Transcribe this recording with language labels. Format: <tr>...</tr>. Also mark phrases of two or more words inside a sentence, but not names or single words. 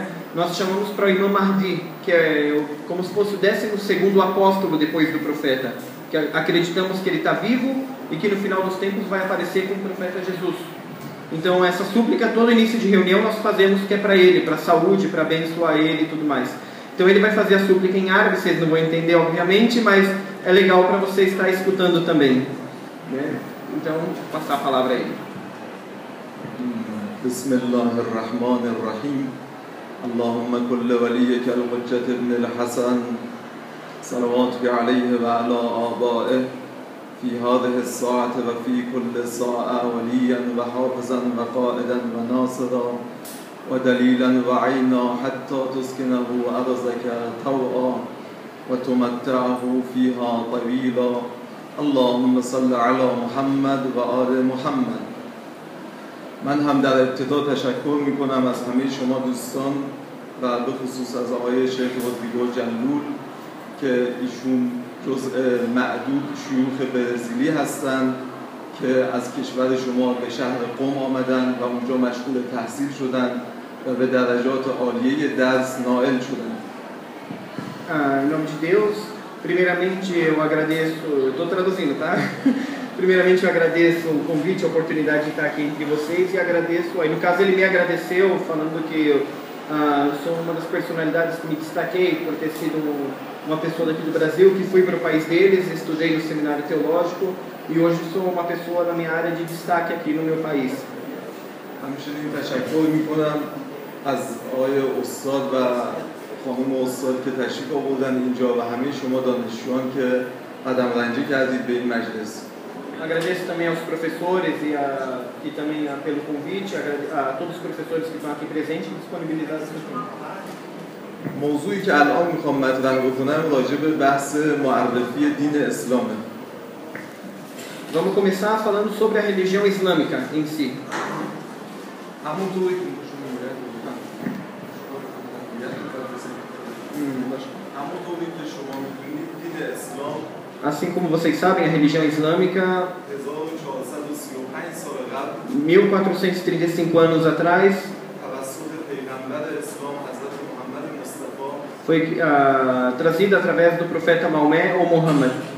<pt>Nós chamamos para o Imam Mahdi, que é como se fosse o 12º apóstolo depois do profeta, que acreditamos que ele está vivo e que no final dos tempos vai aparecer com o profeta Jesus. Então essa súplica, todo início de reunião nós fazemos, que é para ele, para a saúde, para abençoar ele e tudo mais. Então ele vai fazer a súplica em árabe, vocês não vão entender obviamente, mas é legal para você estar escutando também, né? Então vou passar a palavra a ele.</pt> <ar>Bismillahirrahmanirrahim. اللهم كلي وليك الحجة ابن الحسن صلواتك عليه وعلى آبائه في هذه الساعة وفي كل ساعة وليا وحافظا وقائدا وناصرا ودليلا وعينا حتى تسكنه أرضك طوعا وتمتعه فيها طويلا اللهم صل على محمد و آل محمد.</ar> <fa>من هم در ابتدا تشکر میکنم از همه شما دوستان و به خصوص از آقای شیخ رودریگو جلول که ایشون جزء معدود شیوخ برزیلی هستند که از کشور شما به شهر قم آمدن و اونجا مشغول تحصیل شدن و به درجات عالیه درس نائل شدن.</fa> <pt>Em nome de Deus, primeiramente eu agradeço, eu estou traduzindo, tá? Primeiramente eu agradeço o convite, a oportunidade de estar aqui entre vocês e agradeço, aí no caso ele me agradeceu falando que eu sou uma das personalidades que me destaquei por ter sido uma pessoa daqui do Brasil, que fui para o país deles, estudei no seminário teológico e hoje sou uma pessoa na minha área de destaque aqui no meu país.</pt> <fa>همچنین تشکر میکنم از آقای استاد و خانم استاد که تشریف آوردن اینجا و همه شما دانشجویان که قدم رنجی کردید به این مجلس.</fa> <pt>Agradeço também aos professores e também pelo convite, a todos os professores que estão aqui presentes e disponibilizados esse tempo.</pt> <fa>موضوعی که الان میخوام مطرح بکنم راجع به بحث معرفی دین اسلامه.</fa> <pt>Vamos começar falando sobre a religião islâmica em si. Assim como vocês sabem, a religião islâmica, 1435 anos atrás, foi trazida através do profeta Maomé ou Muhammad.</pt>